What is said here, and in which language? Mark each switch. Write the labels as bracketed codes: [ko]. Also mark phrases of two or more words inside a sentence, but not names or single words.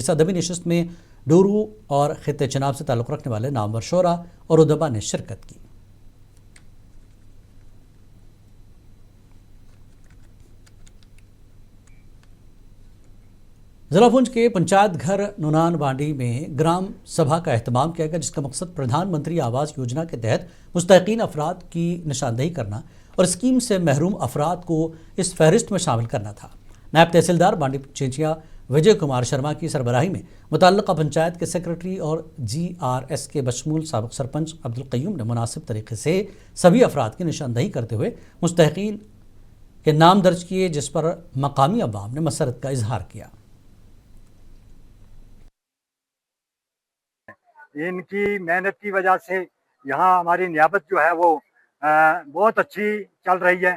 [ur] اس ادبی نشست میں ڈورو اور خطے چناب سے تعلق رکھنے والے نامور شعراء اور ادبا نے شرکت کی۔ ضلع پونچھ کے پنچایت گھر نونان بانڈی میں گرام سبھا کا اہتمام کیا گیا، جس کا مقصد پردھان منتری آواس یوجنا کے تحت مستحقین افراد کی نشاندہی کرنا اور اسکیم سے محروم افراد کو اس فہرست میں شامل کرنا تھا۔ نائب تحصیلدار بانڈی چینچیا وجے کمار شرما کی سربراہی میں متعلقہ پنچایت کے سیکرٹری اور GRS کے بشمول سابق سرپنچ عبدالقیوم نے مناسب طریقے سے سبھی افراد کی نشاندہی کرتے ہوئے مستحقین کے نام درج کیے، جس پر مقامی عوام نے مسرت کا اظہار کیا۔ ان کی محنت کی وجہ سے یہاں ہماری نیابت جو ہے وہ بہت اچھی چل رہی ہے۔